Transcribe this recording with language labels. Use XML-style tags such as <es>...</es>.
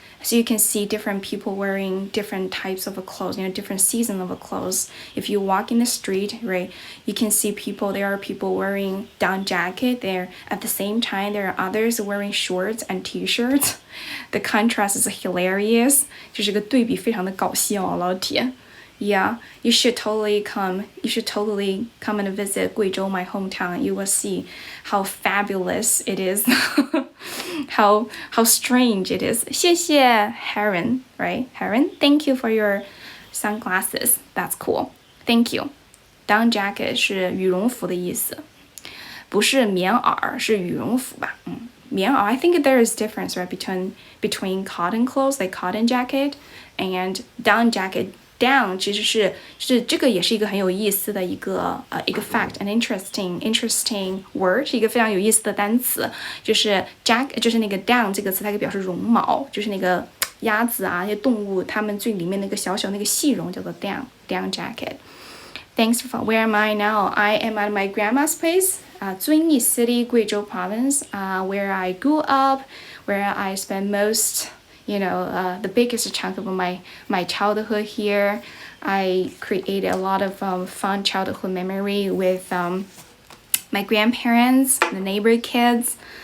<en>So you can see different people wearing different types of clothes, different season of clothes. If you walk in the street, right, you can see there are people wearing down jacket there. At the same time, there are others wearing shorts and t-shirts. The contrast is hilarious.</en> <zh>就是个对比非常的搞笑，老铁。</zh> <en>Yeah, you should totally come and visit 贵州, my hometown. You will see how fabulous it is. how strange it is.</en> <zh>谢谢</zh> <en>Heron, right? Heron, thank you for your sunglasses. That's cool. Thank you.</en> <zh>Down jacket 是羽绒服的意思，不是棉袄，是羽绒服吧？</zh> <en>棉袄 I think there is difference, right, between cotton clothes, like cotton jacket, and down jacket.</en> <zh>Down 其实是这个也是一个很有意思的一个fact,</zh> <en>an interesting word,</en> <zh>是一个非常有意思的单词，就是 就是那个 down 这个词，它可以表示绒毛，就是那个鸭子啊，那些动物，它们最里面那个小小那个细绒叫做 down jacket.</zh> <en>Thanks for where am I now? I am at my grandma's place, 遵义 City, 贵州 Province, where I grew up, where I spent most the biggest chunk of my childhood here. I created a lot of fun childhood memory with my grandparents, the neighbor kids.</en>